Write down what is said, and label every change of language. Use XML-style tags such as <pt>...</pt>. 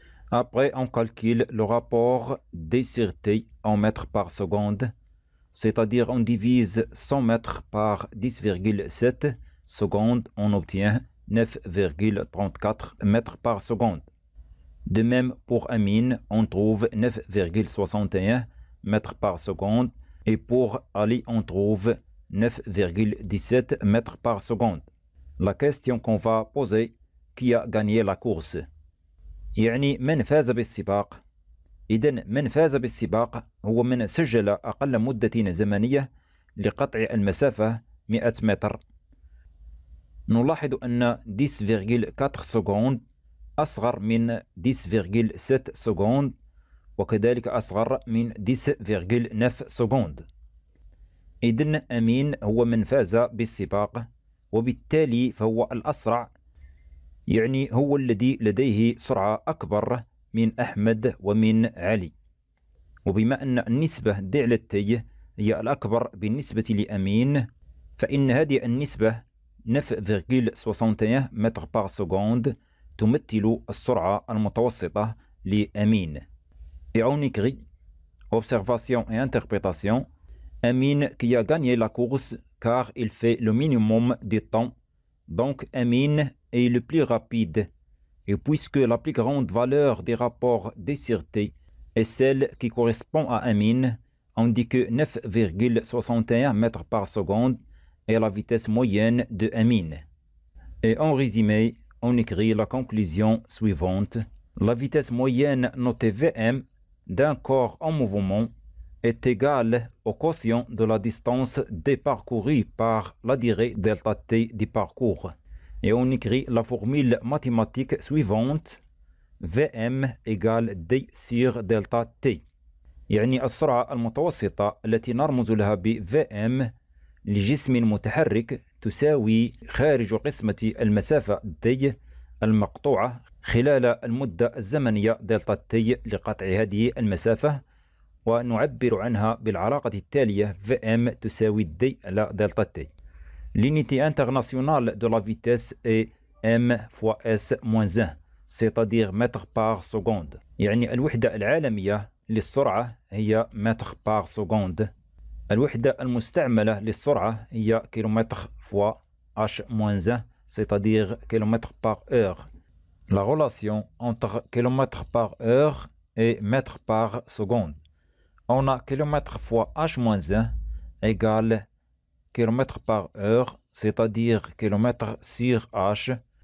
<fr>Après, on calcule le rapport D sur T en mètres par seconde, c'est-à-dire on divise 100 mètres par 10,7 secondes, on obtient 9,34 mètres par seconde. De même pour Amin, on trouve 9,61 mètres par seconde et pour Ali, on trouve 9,17 mètres par seconde. La question qu'on va poser, qui a gagné la course؟</fr> <ar>يعني من فاز بالسباق؟ إذن من فاز بالسباق هو من سجل أقل مدة زمنية لقطع المسافة 100 متر. نلاحظ أن 10,4 سكوند أصغر من 10,7 سكوند وكذلك أصغر من 10,9 سكوند. إذن أمين هو من فاز بالسباق وبالتالي فهو الأسرع، يعني هو الذي لديه سرعة أكبر من أحمد ومن علي. وبما أن النسبة د على تي هي الأكبر بالنسبة لأمين، فإن هذه النسبة 9,61 متر بار سكوند تمثل السرعة المتوسطة لأمين.</ar> <fr>Et on écrit observation et interprétation. Amin qui a gagné la course car il fait le minimum de temps. Donc Amin est le plus rapide. Et puisque la plus grande valeur des rapports D sur T est celle qui correspond à Amin, on dit que 9,61 mètres par seconde est la vitesse moyenne de Amin. Et en résumé, on écrit la conclusion suivante. La vitesse moyenne notée Vm d'un corps en mouvement est égale au quotient de la distance D parcourue par la durée delta T du parcours. Et on écrit la formule mathématique suivante. Vm égale D sur delta T.</fr> <ar>يعني السرعة المتوسطة التي نرمز لها ب Vm لجسم متحرك تساوي خارج قسمة المسافة D المقطوعة خلال المدة الزمنية دلتا T لقطع هذه المسافة، ونعبر عنها بالعلاقة التالية Vm تساوي D على دلتا T.</ar> <fr>L'unité internationale de la vitesse est m fois s moins 1, c'est-à-dire mètre par seconde.</fr> <ar>يعني الوحدة العالمية للسرعة هي متر par seconde. الوحدة المستعملة للسرعة هي كيلومتر</ar> <fr>fois h moins 1, c'est-à-dire kilomètre par heure. La relation entre kilomètre par heure et mètre par seconde. On a kilomètre fois h moins 1 égale kilomètre par heure, c'est-à-dire kilomètre sur h.</fr>